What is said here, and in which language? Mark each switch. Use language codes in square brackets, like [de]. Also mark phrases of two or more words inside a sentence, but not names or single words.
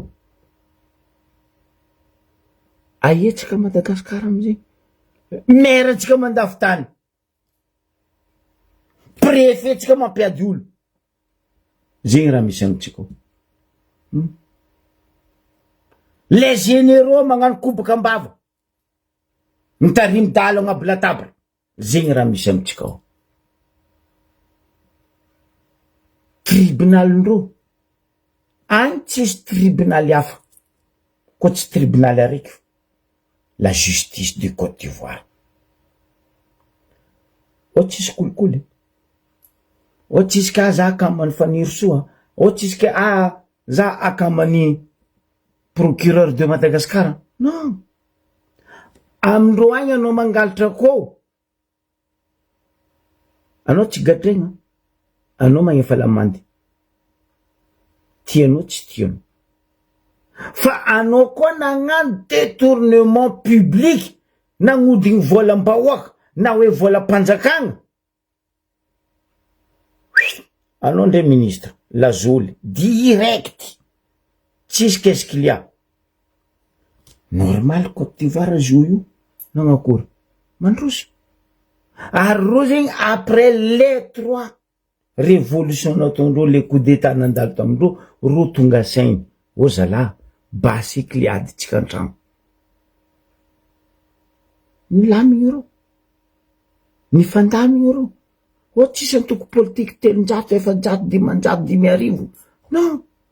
[mg] aietsika Madagasikara amizay maire tsika mandafy tany préfet tsika mampiady olo zegny raha misy amitsika [fr] les généraux [mg] magnano kobaka ambava mitarimy dalo agnaby latabra zegny raha misy amitsika ao tribunalindreo any tsisy tribunaly hafa koa tsy tribunaly araiky [fr] la justice du Côte d'Ivoire [mg] o tsisy kolikoly o tsisy ka za akamany faniro soa o tsisy ka za akamany [fr] procureur de Madagascar [mg] non amindreo agny anao mangalatra ko anao tsy gadregna anao magnefa lamandy tianao tsy tianao fa anao koa nagnano [fr] détournement public [mg] nagnodigny volam-bahoaka na hoe volam-panjakagna anao ndray ministre Lazoly direct tsisy [fr] qu'est-ce qu'il y a [mg] normal Côte d'Ivoire zo io nagnakory mandroso ary ro zegny [fr] après les 3 révolution [mg] nataondreo [fr] le coup d'état [mg] nandalo tamindreo ro tonga sainy o zala basiky liady tsika antragno nilamigny reo nifandamigny reo o tsisy antoko politique telonjato efajato dimanjato 5,000 non